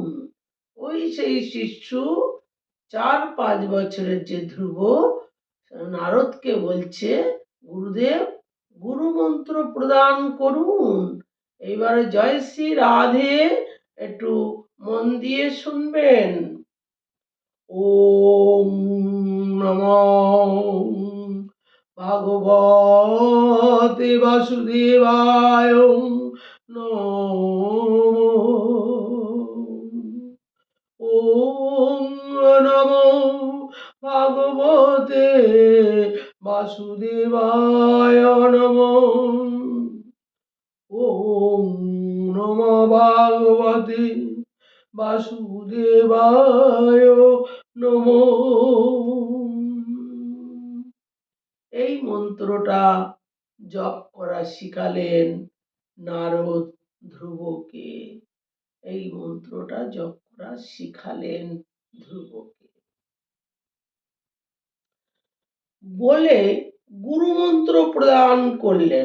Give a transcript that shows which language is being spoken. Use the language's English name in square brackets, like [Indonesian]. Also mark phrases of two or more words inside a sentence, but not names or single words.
[Bangla] ওই সেই শিষ্য 4-5 বছরের যে ধ্রুব নারদকে বলছে, গুরুদেব গুরুমন্ত্র প্রদান করুন। এইবারে জয় শ্রী রাধে একটু মন দিয়ে শুনবেন। [Sanskrit] ওম নমো ভগবতে বাসুদেবায় নমো। ওম নমো ভগবতে বাসুদেবায় নমো। ওম নমো ভগবতে বাসুদেবায় নমো। [Bangla] এই মন্ত্রটা জপ করা শিখালেন নারদ ধ্রুবকে। এই মন্ত্রটা জপ করা শিখালেন ধ্রুবকে। বলে গুরুমন্ত্র প্রদান করলেন।